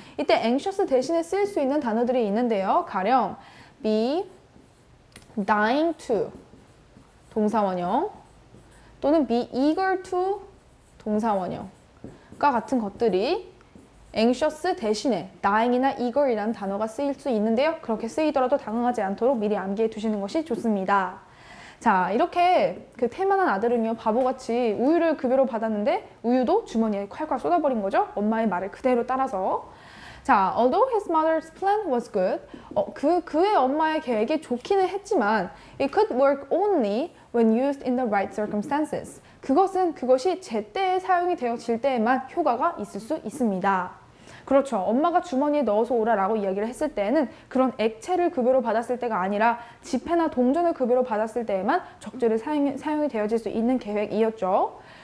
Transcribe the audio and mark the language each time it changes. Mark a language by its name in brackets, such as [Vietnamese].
[Korean] 이때 anxious 대신에 쓰일 수 있는 단어들이 있는데요. 가령 be dying to 동사 원형 또는 be eager to 동사 원형과 같은 것들이 anxious 대신에 dying이나 eager이라는 단어가 쓰일 수 있는데요. 그렇게 쓰이더라도 당황하지 않도록 미리 암기해 두시는 것이 좋습니다. 자, 이렇게 그 태만한 아들은요, 바보같이 우유를 급여로 받았는데 우유도 주머니에 콸콸 쏟아버린 거죠. 엄마의 말을 그대로 따라서. [English] 자, although his mother's plan was good, [Korean] 그의 엄마의 계획이 좋기는 했지만 [English] it could work only when used in the right circumstances. [Korean] 그것이 제때에 사용이 되어질 때에만 효과가 있을 수 있습니다. 그렇죠. 엄마가 주머니에 넣어서 오라라고 이야기를 했을 때에는 그런 액체를 급여로 받았을 때가 아니라 지폐나 동전을 급여로 받았을 때에만 적절히 사용이 되어질 수 있는 계획이었죠.